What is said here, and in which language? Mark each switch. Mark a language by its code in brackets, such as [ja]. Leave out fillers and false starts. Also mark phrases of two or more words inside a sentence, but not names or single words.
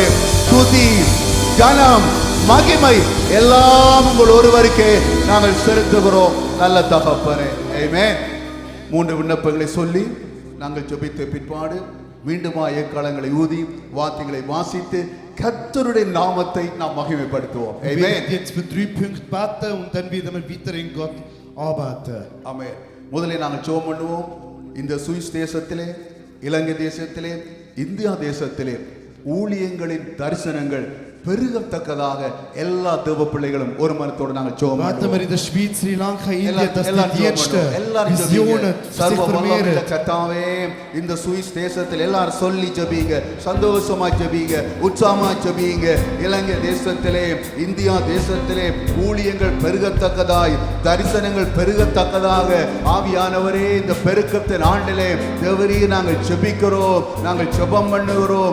[ta] துதி கனம் மகிமை எல்லாம் உங்கள் ஒருவருக்கே நாங்கள் செலுத்துகிறோம் நல்ல தகப்பனே. ஆமென். 3 விண்ணப்பங்களை சொல்லி நாங்கள் ஜெபித்த பிற்பாடு மீண்டுமா எக்காலங்களை ஊதி வாத்தியங்களை வாசித்து கர்த்தருடைய நாமத்தை நாம் மகிமைப்படுத்துவோம். [de] wir werden jetzt für 3 Punkte beten und dann werden wir weiter in Gott arbeiten. [ta] ஆமென். முதலில் நாங்கள் ஜெபம் பண்ணுவோம். இந்த சுவிஸ் தேசத்திலே, இலங்கை தேசத்திலே, இந்தியா தேசத்திலே ஊழியங்களின் தரிசனங்கள் பெருகத்தக்கதாக எல்லா தேவ பிள்ளைகளும் ஒரு மனத்தோடு நாங்கள் ஜெபம் [de] Warten wir in der Schweiz, Sri Lanka, India, dass die Dienste, Visionen sich vermehren. [ta] கர்த்தாவே, இந்த சுவிஸ் தேசத்தில் எல்லாரும் சொல்லி ஜெபிங்க, சந்தோஷமா ஜெபிங்க, உற்சாகமா ஜெபிங்க. இலங்கை தேசத்திலே, இந்தியா தேசத்திலே ஊழியங்கள் பெருகத்தக்கதாய், தரிசனங்கள் பெருகத்தக்கதாக ஆவியானவரே இந்த பெருக்கத்தின் ஆண்டிலே தேவரீர் நாங்கள் ஜெபிக்கிறோம், நாங்கள் ஜெபம் பண்ணுகிறோம்.